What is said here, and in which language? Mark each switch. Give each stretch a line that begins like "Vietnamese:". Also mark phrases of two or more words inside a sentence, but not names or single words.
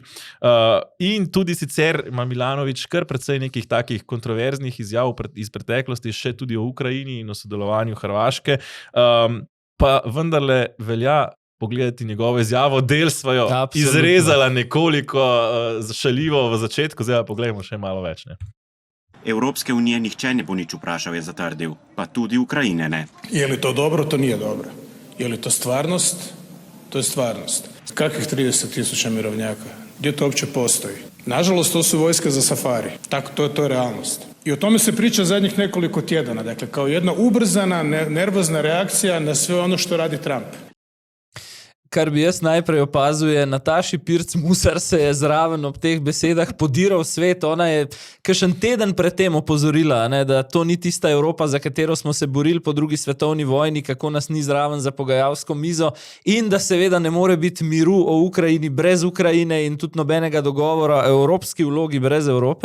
Slovenian: In tudi sicer ima Milanović kar precej nekih takih kontroverznih izjav iz preteklosti, še tudi o Ukrajini in o sodelovanju Hrvaške, pa vendarle velja pogledati njegovo izjavo, del svojo izrezala nekoliko šaljivo v začetku, zdaj pa pogledamo še malo več. Ne. Evropske unije nihče ne bo nič vprašal, je zatrdil, pa tudi Ukrajine ne.
Croatian: Je li to dobro, to nije dobro. Je li to stvarnost? To je stvarnost. Kakvih 30,000 mirovnjaka? Gdje to uopće postoji? Nažalost, to su vojske za safari. Tako, to je realnost. I o tome se priča zadnjih nekoliko tjedana. Dakle, kao jedna ubrzana, nervozna reakcija na sve ono što radi Trump.
Slovenian: Kar bi jaz najprej opazil, je Nataši Pirc Musar se je zraven ob teh besedah podiral svet. Ona je kakšen teden pred tem opozorila, ne, da to ni tista Evropa, za katero smo se borili po drugi svetovni vojni, kako nas ni zraven za pogajalsko mizo in da seveda ne more biti miru o Ukrajini brez Ukrajine in tudi nobenega dogovora o evropski vlogi brez Evrope.